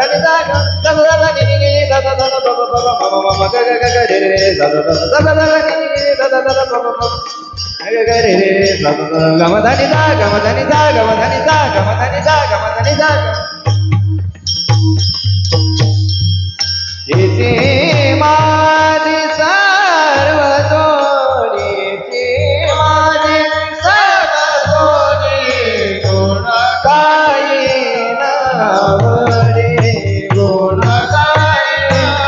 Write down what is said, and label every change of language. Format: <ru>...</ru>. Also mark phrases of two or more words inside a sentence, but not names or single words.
<mr>ni da ga da da da ni ni ni da da da da ba ba ba ma ma ma ga ga ga ga re re re da da da da da da ni ni ni da da da da ba ba ba ga ga re re re da da da ga ma da ni da ga ma da ni da ga ma da ni da ga ma da ni da ga ma da ni da ga इति माझी सर्व जोडीची माझी सर्व जोडी गुण काही नावडे गुण काही</mr>